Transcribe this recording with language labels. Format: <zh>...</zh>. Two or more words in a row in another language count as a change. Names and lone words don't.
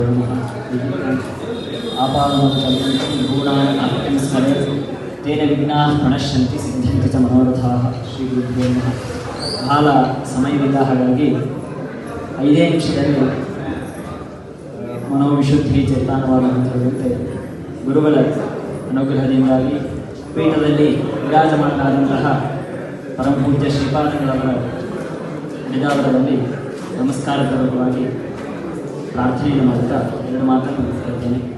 <sa>तेन विघ्नाः प्रणश्यन्ति सिद्ध्यन्ति च मनोरथाः ಶ್ರೀಗುರುಭ್ಯೋ ನಮಃ.</sa> <kn>ಬಹಳ ಸಮಯವಿಲ್ಲ, ಹಾಗಾಗಿ 5 ನಿಮಿಷದಲ್ಲಿ ಮನೋವಿಶುದ್ಧಿ ಚೇತನವಾದ ಮಂತ್ರದಂತೆ ಗುರುಗಳ ಅನುಗ್ರಹದಿಂದಾಗಿ ಪೀಠದಲ್ಲಿ ವಿರಾಜಮಾನರಾದಂತಹ ಪರಮಪೂಜ್ಯ ಶ್ರೀಪಾದಗಳವರ ನಿಧಾನದಲ್ಲಿ ನಮಸ್ಕಾರಪೂರ್ವಕವಾಗಿ ಪ್ರಾರ್ಥನೆಯನ್ನು ಮಾಡುತ್ತಾ 2 ಮಾತನ್ನು ಹೇಳ್ತೇನೆ.</kn>